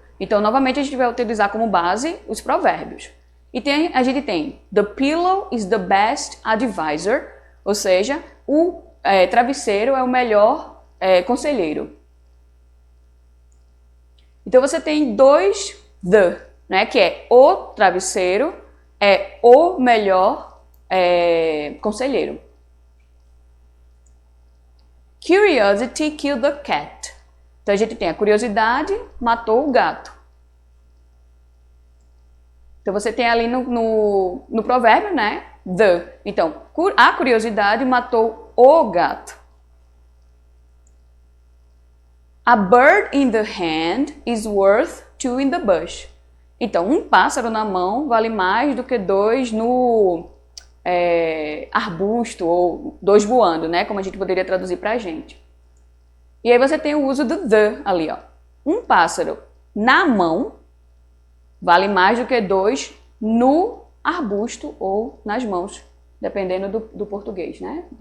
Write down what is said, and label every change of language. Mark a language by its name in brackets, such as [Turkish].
[Portuguese] Então, novamente, a gente vai utilizar como base os provérbios. E a gente tem [English] the pillow is the best advisor, [Portuguese] ou seja, o travesseiro é o melhor conselheiro. Então, você tem dois the, né, que é o travesseiro, é o melhor conselheiro. [English] Curiosity killed the cat. [Portuguese] Então a gente tem a curiosidade matou o gato. Então você tem ali no provérbio, né? The. Então, a curiosidade matou o gato. [English] A bird in the hand is worth two in the bush. [Portuguese] Então, um pássaro na mão vale mais do que dois no arbusto, ou dois voando, né? Como a gente poderia traduzir pra gente. E aí você tem o uso do the ali, ó. Um pássaro na mão vale mais do que dois no arbusto ou nas mãos, dependendo do português, né?